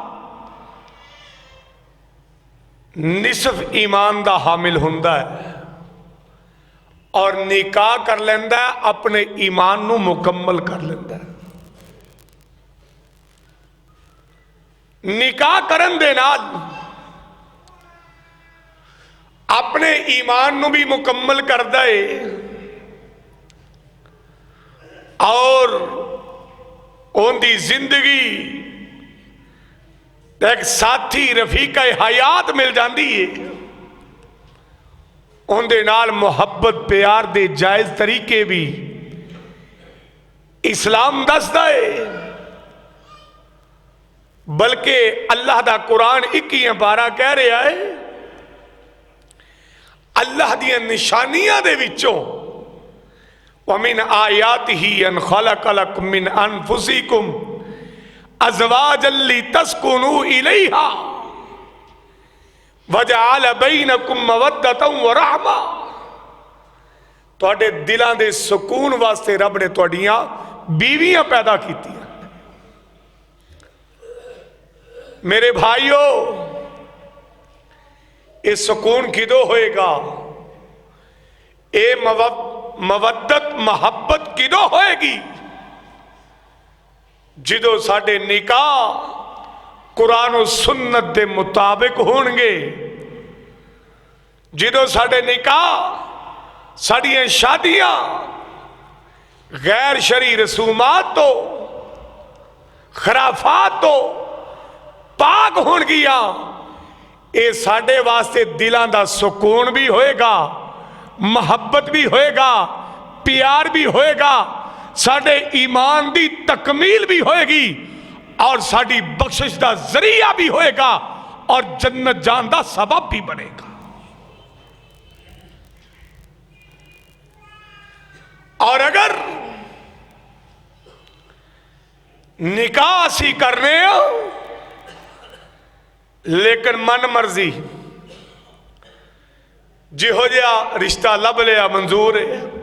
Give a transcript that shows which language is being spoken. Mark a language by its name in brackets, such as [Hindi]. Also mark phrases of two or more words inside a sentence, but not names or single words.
[Punjabi] نصف ایمان دا حامل ہوندا ہے اور نکاح کر لیندا ہے اپنے ایمان نو مکمل کر لیندا ہے نکاح کرن دے نال اپنے ایمان نو بھی مکمل کردا ہے اور ان دی زندگی ایک ساتھی رفیق حیات مل جاندی ہے ان دے نال محبت پیار دے جائز طریقے بھی اسلام دسدا ہے بلکہ اللہ دا قرآن 21 پارہ کہہ رہا ہے اللہ دیاں نشانیاں دے وچوں [Arabic] وَمِنْ آیَاتِهِ أَنْ خَلَقَ لَكُم مِّنْ أَنفُسِكُمْ أَزْوَاجًا لِتَسْكُنُوا إِلَيْهَا وَجَعَلَ بَيْنَكُم مَّوَدَّةً وَرَحْمَةً [Punjabi] تواڈے دلاں دے سکون واسطے رب نے تواڈیاں بیویاں پیدا کیتیاں میرے بھائیو یہ سکون کدو ہوئے گا؟ یہ مودت محبت کدو ہوئے گی؟ جدو ساڈے نکاح قرآن و سنت دے مطابق ہون گے، جدو ساڈے نکاح ساڈیاں شادیاں غیر شرعی رسومات تو خرافات تو پاک ہون گیا، اے ساڈے واسطے دلان دا سکون بھی ہوئے گا، محبت بھی ہوئے گا، پیار بھی ہوئے گا، ساڈے ایمان دی تکمیل بھی ہوئے گی، اور ساڈی بخشش دا ذریعہ بھی ہوئے گا، اور جنت جان دا سبب بھی بنے گا۔ اور اگر نکاح سی کرنے ہو لیکن من مرضی جہو جہا رشتہ لب لیا منظور ہے،